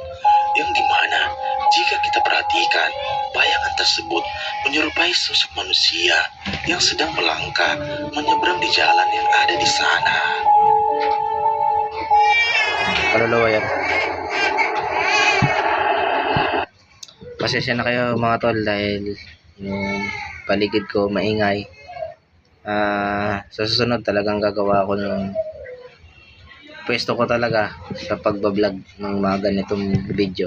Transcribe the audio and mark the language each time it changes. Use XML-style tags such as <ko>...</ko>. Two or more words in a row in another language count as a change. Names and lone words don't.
<id>Yang dimana jika kita perhatikan bayangan tersebut menyerupai sosok manusia yang sedang melangkah menyeberang di jalan yang ada di sana.</id> <tl>Kaluluwa yan. Pasensya na kayo mga tol dahil yung paligid ko maingay. Sa susunod talagang gagawa ko ng pwesto ko talaga sa pagbablog ng mga ganitong video.</tl>